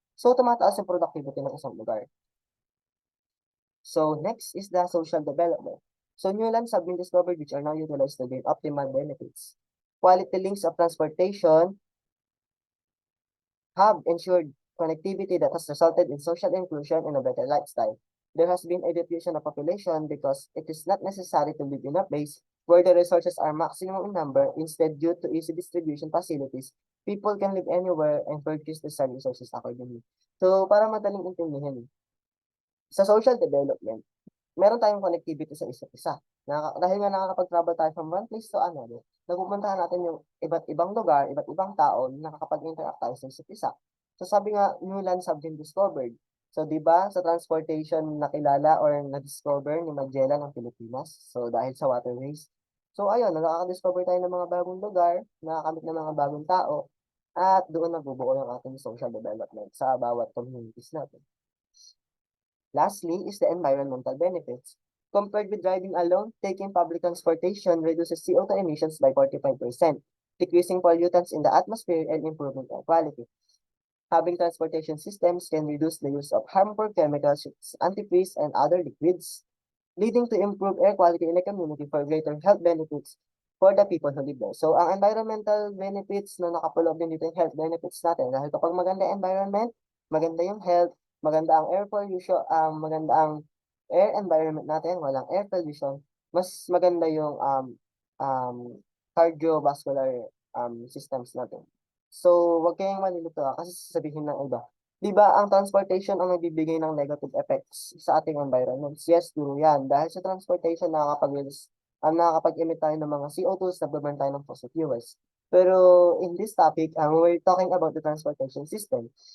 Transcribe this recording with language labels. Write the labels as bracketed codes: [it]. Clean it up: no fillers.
[tl] So, tumataas yung productivity ng isang lugar. [en] So, next is the social development. So, new lands have been discovered which are now utilized to gain optimal benefits. Quality links of transportation have ensured connectivity that has resulted in social inclusion and a better lifestyle. There has been a diffusion of population because it is not necessary to live in a place where the resources are maximum in number. Instead, due to easy distribution facilities, people can live anywhere and purchase the same resources accordingly. [tl] So, para madaling intindihin, sa social development, meron tayong connectivity sa isa't isa. Dahil nga nakakapag-travel tayo from one place to another, napupuntahan natin yung iba't ibang lugar, iba't ibang tao, nakakapag-interact tayo sa isa't isa. [en] So [tl] sabi nga, [en] new lands have been discovered. [tl] So di ba sa transportation nakilala or na-discover ni Magellan ng Pilipinas? So dahil sa waterways. So ayun, nakaka-discover tayo ng mga bagong lugar, nakakamit ng mga bagong tao, at doon nabubuo yung ating social development sa bawat communities natin. [en] Lastly is the environmental benefits. Compared with driving alone, taking public transportation reduces CO2 emissions by 45%, decreasing pollutants in the atmosphere and improving air quality. Having transportation systems can reduce the use of harmful chemicals, antifreeze, and other liquids, leading to improved air quality in the community for greater health benefits for the people who live there. [tl] So, ang environmental benefits na nakapulog din dito yung health benefits natin. Dahil kapag maganda yung environment, maganda yung health, maganda ang air pollution, maganda ang air environment natin, walang air pollution, mas maganda yung um, cardiovascular systems natin. So, wag kayong malilito kasi sasabihin ng iba, di ba ang transportation ang nagbibigay ng negative effects sa ating environment? Yes, true yan. Dahil sa transportation, nakakapag-emit tayo ng mga CO2s, nagbaburn tayo ng fossil fuels. [en] Pero in this topic, we're talking about the transportation system.